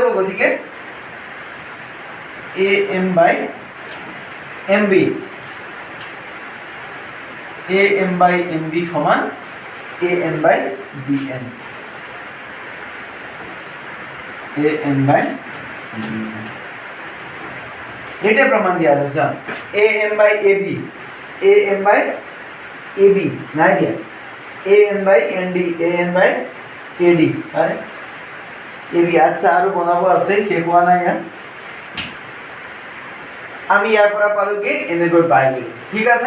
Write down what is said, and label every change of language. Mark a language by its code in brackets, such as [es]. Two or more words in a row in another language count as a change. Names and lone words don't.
[as] গতিকে AM by MB, AM by MB সমান AN by BN, AN by BN, এটা প্রমাণ দিয়া আছে স্যার। AM by AB, AM by AB নাই দিয়া, AN by ND, AN by AD, আরে AB আচ্ছা আৰু বনাব আছে, শেষ হোৱা নাই ইয়াত। আমি ইয়াৰ পৰা পালো কি এনেকৈ পাই গলো, ঠিক আছে।